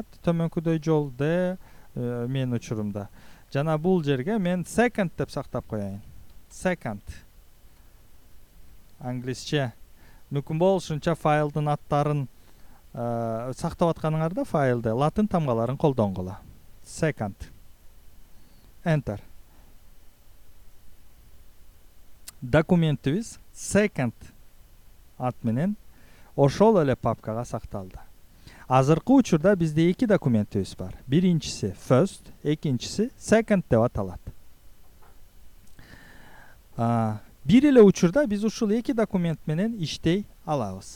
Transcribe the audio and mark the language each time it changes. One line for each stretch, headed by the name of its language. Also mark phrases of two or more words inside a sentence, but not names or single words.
Kyrgyz: Төмөнкүдөй жол D мен учурумда. Жана бул жерге мен second деп сактап коеюн. Second. Англисче мүмкүн болушунча файлдын аттарын сактап атканыңарда файлды латын тамгаларын колдонгула. Second. Enter. Документибиз second ат менен ошол эле папкага сакталды. Азыркы учурда бизде эки документибиз бар. Биринчиси first, экинчиси second деп аталат. Бир эле учурда биз ушул эки документ менен иштей алабыз.